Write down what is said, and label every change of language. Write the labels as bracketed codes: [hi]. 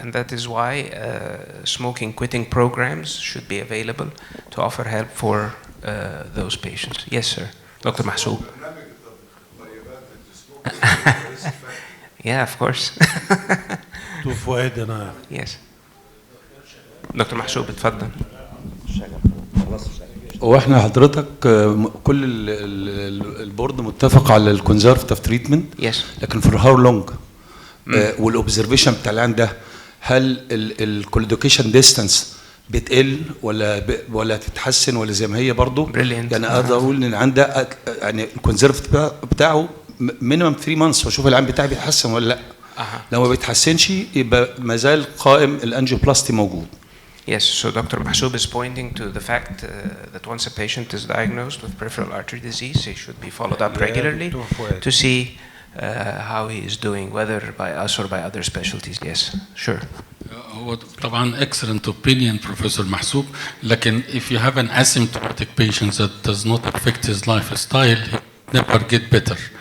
[ar] And that is why smoking quitting programs should be available to offer help for those patients. Yes, sir. Dr. Mahsoub. Yeah, of course. Yes. Dr. Mahsoub, اتفضل. واحنا حضرتك كل البورد متفق على الكونزرفتيف تريتمنت. لكن في هاو لونج والاوبزرفيشن بتاع العين ده، هل الكولوديكيشن ديستانس بتقل ولا تتحسن ولا زي ما هي برضه؟ يعني اقدر اقول ان العين ده يعني الكونزرفتيف بتاعه مينيمم 3 مانثs واشوف العين بتاعي بيتحسن ولا لا. لو ما بيتحسنش يبقى ما زال قائم الانجيوبلاستي موجود. [en] Yes, so Dr. Mahsoub is pointing to the fact that once a patient is diagnosed with peripheral artery disease, he should be followed up regularly to see how he is doing, whether by us or by other specialties. Yes, sure. [ar] هو طبعا [en] excellent opinion, Professor Mahsoub. لكن if you have an asymptomatic patient that does not affect his lifestyle, he never get better.